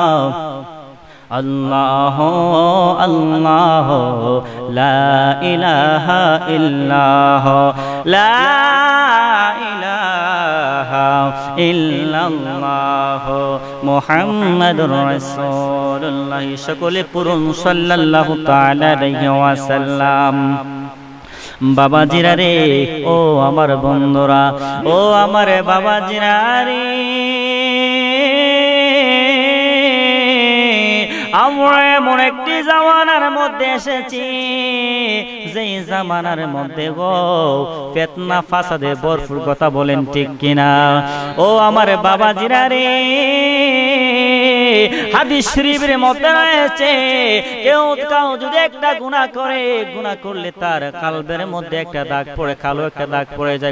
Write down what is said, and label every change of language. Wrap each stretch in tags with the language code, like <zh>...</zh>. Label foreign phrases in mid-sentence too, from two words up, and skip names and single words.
<ar>اللہ اللہ لا الہ الا ہو لا الہ الا اللہ محمد رسول اللہ شکل پرن صلی اللہ تعالی علیہ وسلم</ar> <bn>বাবাজিরা রে ও আমার বন্ধুরা ও আমার বাবাজিরা রে আমরা এমন একটি জামানার মধ্যে এসেছি যেই জামানার মধ্যে গো ফিতনা ফাসাদে ভরপুর কথা বলেন ঠিক কিনা ও আমার বাবাজিরা রে হাদিস শরীফের মধ্যে রয়েছে কেউ যদি একটা গুনাহ করে, গুনাহ করলে তার কলবের মধ্যে একটা দাগ পড়ে, কালো একটা দাগ পড়ে যায়।</bn>